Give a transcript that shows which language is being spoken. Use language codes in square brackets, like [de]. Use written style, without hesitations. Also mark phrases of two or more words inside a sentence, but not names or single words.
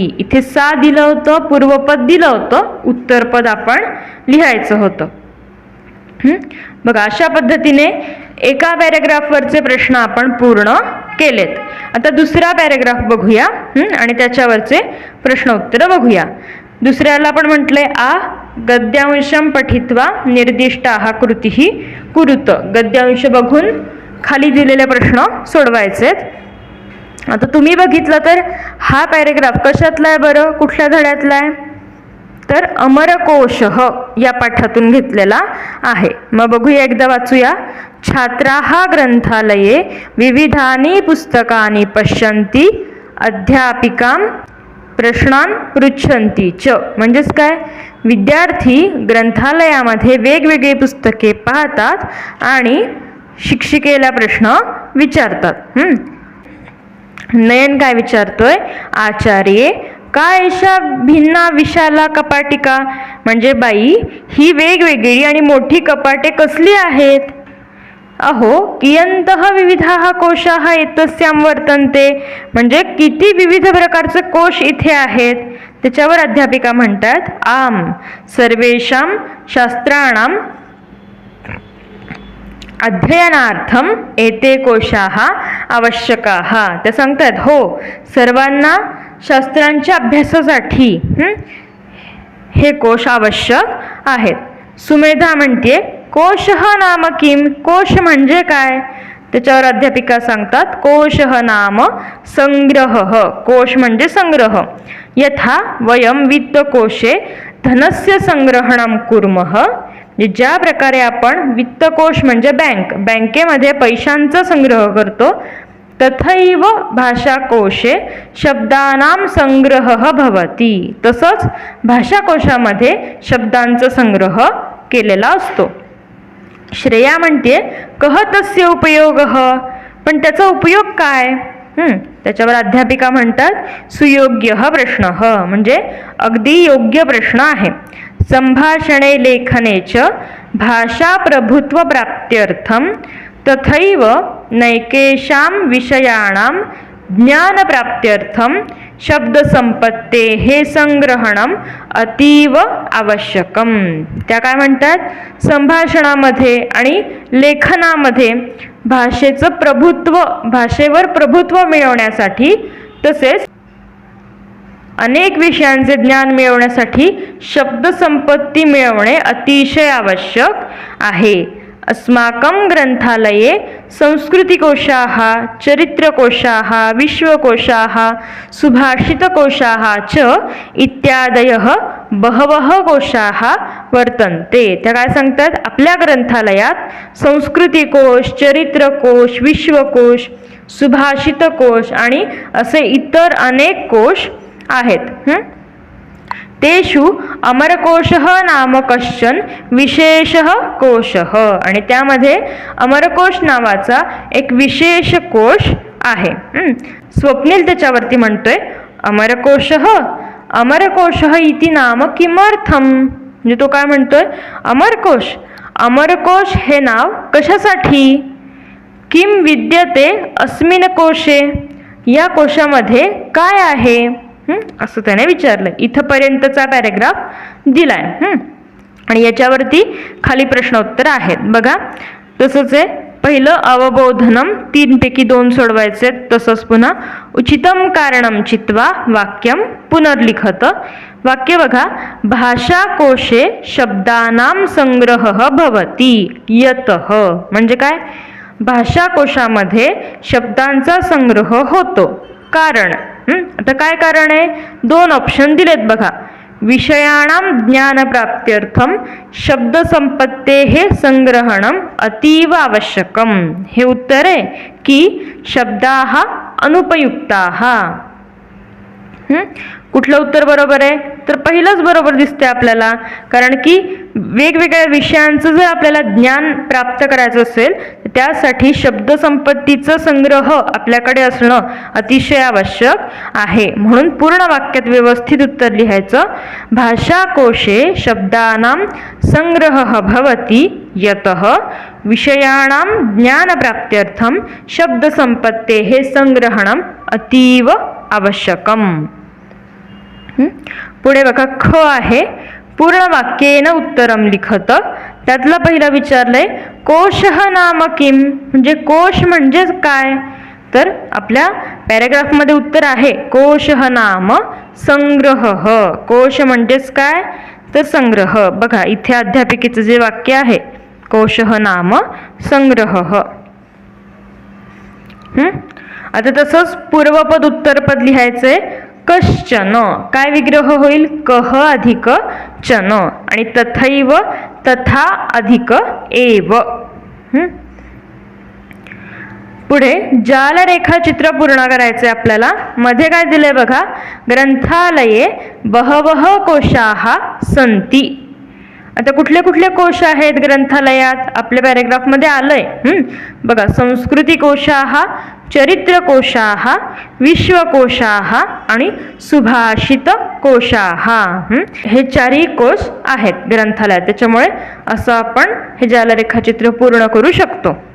[mr] इथे सा दिलं होतं, पूर्वपद दिलं होतं, उत्तरपद आपण लिहायचं होतं. बघा, अशा पद्धतीने एका पॅरेग्राफवरचे प्रश्न आपण पूर्ण केलेत. आता दुसरा पॅरेग्राफ बघूया आणि त्याच्यावरचे प्रश्न उत्तर बघूया. दुसऱ्याला आपण म्हटलंय [sa] आ गद्यांशम पठित्वा निर्दिष्टाः कृतीः कुरुत. [mr] गद्यांश बघून खाली दिलेले प्रश्न सोडवायचे. आता तुम्ही बघितलं तर हा पॅरेग्राफ कशातला आहे बरं, कुठल्या धड्यातला आहे तर अमरकोशः या पाठातून घेतलेला आहे. मग बघूया, एकदा वाचूया. [sa] छात्राः ग्रंथालये विविधानि पुस्तकानि पश्यन्ति अध्यापिकां प्रश्नान पृच्छन्ति च. [mr] म्हणजेच काय, विद्यार्थी ग्रंथालयामध्ये वेगवेगळी पुस्तके पाहतात आणि शिक्षिकेला प्रश्न विचारतात. नयन काय विचारतोय, [sa] आचार्ये का एषा भिन्ना विशाला कपाटिका. [mr] म्हणजे बाई, ही वेगवेगळी आणि मोठी कपाटे कसली आहेत. [sa] अहो कियन्तः विविधाः कोशाः एतस्यां वर्तन्ते. [mr] म्हणजे किती विविध प्रकारचे कोश इथे आहेत. त्याच्यावर अध्यापिका म्हणतात, [sa] आम सर्वेषां शास्त्राणां अध्ययनार्थम एते कोशाः आवश्यकाः. [mr] ते सांगतात, हो सर्वांना शास्त्रांच्या अभ्यासासाठी हे कोश आवश्यक आहेत. सुमेधा म्हणते, [sa] कोशः नाम किम. [mr] कोश म्हणजे काय. त्याच्यावर अध्यापिका सांगतात, [sa] कोशः नाम संग्रहः. [mr] कोश म्हणजे संग्रह. [sa] यथा वयम वित्तकोशे धनस्य संग्रहणं कुर्मः. [mr] ज्या प्रकारे आपण वित्तकोश म्हणजे बँकेमध्ये पैशांचा संग्रह करतो [sa] तथैव भाषाकोशे शब्दानां संग्रहः भवति. [mr] तसंच भाषाकोशामध्ये शब्दांचा संग्रह केलेला असतो. [sa] श्रेया म्हणते कह तस्य उपयोगः, [mr] पण त्याचा उपयोग काय? त्याच्यावर अध्यापिका म्हणतात सुयोग्य प्रश्न, म्हणजे अगदी योग्य प्रश्न आहे. [sa] संभाषणे लेखने च भाषा प्रभुत्व प्राप्त्यर्थम तथैव नैकेषां विषयाणां ज्ञानप्राप्त्यर्थम शब्दसंपत्तेः संग्रहणम अतीव आवश्यकम. [mr] त्या काय म्हणतात, संभाषणामध्ये आणि लेखनामध्ये भाषेचं प्रभुत्व, भाषेवर प्रभुत्व मिळवण्यासाठी तसेच अनेक विषयांचे ज्ञान मिळवण्यासाठी शब्दसंपत्ती मिळवणे अतिशय आवश्यक आहे. [sa] अस्माकं ग्रंथालये संस्कृतिकोशाः, चरित्रकोशाः, विश्वकोशाः, सुभाषितकोशाः च इत्यादयः बहवः कोशाः वर्तन्ते. [mr] त्या काय सांगतात, आपल्या ग्रंथालयात संस्कृतिकोश, चरित्रकोश, विश्वकोश, सुभाषितकोश आणि असे इतर अनेक कोश आहेत. [sa] तेषु अमरकोशः नाम कश्चन विशेषः कोशः, [mr] आणि त्यामध्ये अमरकोश नावाचा एक विशेष कोश आहे. [sa] स्वप्नील [mr] त्याच्यावरती म्हणतोय [sa] अमरकोशः अमरकोशः इति नाम किमर्थम, [mr] म्हणजे तो काय म्हणतोय, अमरकोश, अमरकोश हे नाव कशासाठी? [sa] किम विद्यते अस्मिन् कोशे, [mr] या कोशामध्ये काय आहे असं त्याने विचारलं. इथपर्यंतचा पॅरेग्राफ दिलाय. आणि याच्यावरती खाली प्रश्नोत्तर आहेत बघा. तसंच आहे, पहिलं अवबोधनम, 3 पैकी 2 सोडवायचे. तसंच पुन्हा [sa] उचितम कारणम चित्वा वाक्यम पुनर्लिखत. [mr] वाक्य बघा, [sa] भाषाकोशे शब्दानां संग्रहः भवति यतः, [mr] म्हणजे काय, भाषाकोशामध्ये शब्दांचा संग्रह होतो. कारण, आता काय कारण आहे, 2 ऑप्शन दिलेत बघा. [sa] विषयाणां ज्ञानप्राप्त्यर्थम शब्दसंपत्तेः संग्रहणम अतीव आवश्यकम, [mr] हे उत्तर आहे की [sa] शब्दाः अनुपयुक्ताः. [mr] कुठलं उत्तर बरोबर आहे, तर पहिलंच बरोबर दिसते आपल्याला. कारण की वेगवेगळ्या विषयांचं जर आपल्याला ज्ञान प्राप्त करायचं असेल त्यासाठी शब्दसंपत्तीचं संग्रह आपल्याकडे असणं अतिशय आवश्यक आहे. म्हणून पूर्ण वाक्यात व्यवस्थित उत्तर लिहायचं. [sa] भाषाकोशे शब्दानां संग्रहः भवति यतः विषयाणां ज्ञानप्राप्त्यर्थं शब्दसंपत्तेः संग्रहणं अतीव आवश्यकम. [mr] पुढे बघा, ख आहे, [sa] पूर्ण वाक्येन उत्तरम लिखत. [mr] त्यातला पहिला विचारलंय [sa] कोशः नाम किम, [mr] म्हणजे कोश म्हणजेच काय, तर आपल्या पॅरेग्राफमध्ये उत्तर आहे [sa] कोशः नाम संग्रहः. [mr] कोश म्हणजेच काय, तर संग्रह. बघा इथे अध्यापिकेचं जे वाक्य आहे, [sa] कोशः नाम संग्रहः. [mr] आता तसंच पूर्वपद उत्तरपद लिहायचंय. कश्चन, काय विग्रह होईल, कह अधिक चन, आणि तथैव तथा अधिक एव. पुढे जाल रेखाचित्र पूर्ण करायचे आपल्याला. मध्ये काय दिलंय बघा, [sa] ग्रंथालये बहवः कोशाः सन्ति. [mr] आता कुठले कुठले कोश आहेत ग्रंथालयात, आपल्या पॅरेग्राफमध्ये आलंय. बघा, [sa] संस्कृतिकोशाः, चरित्रकोशाः, विश्वकोशाः [mr] आणि सुभाषितकोशाः. हे 4ही कोश आहेत ग्रंथालयात. त्याच्यामुळे असं आपण हे जालरेखाचित्र पूर्ण करू शकतो.